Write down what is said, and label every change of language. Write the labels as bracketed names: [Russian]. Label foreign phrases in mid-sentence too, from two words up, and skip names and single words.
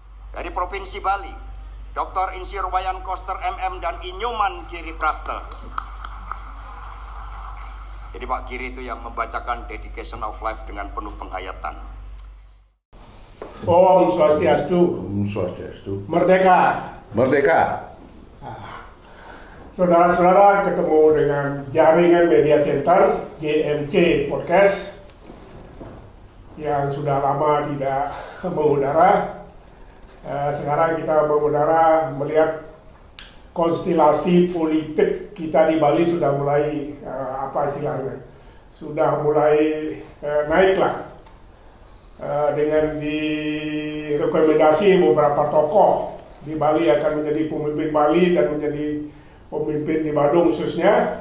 [Indonesian] Dari Provinsi Bali, Dr. Insir Wayan Koster MM dan Inyoman Giri Praste. Jadi Pak Giri itu yang membacakan Dedication of Life dengan penuh penghayatan. Om Swastiastu. Om Swastiastu. Merdeka. Merdeka. Saudara-saudara, ketemu dengan Jaringan Media Center JMC Podcast yang sudah lama tidak mengudara. Sekarang kita mengudara melihat konstelasi politik kita di Bali sudah mulai sudah mulai naiklah dengan direkomendasi beberapa tokoh di Bali akan menjadi pemimpin Bali dan menjadi pemimpin di Badung khususnya.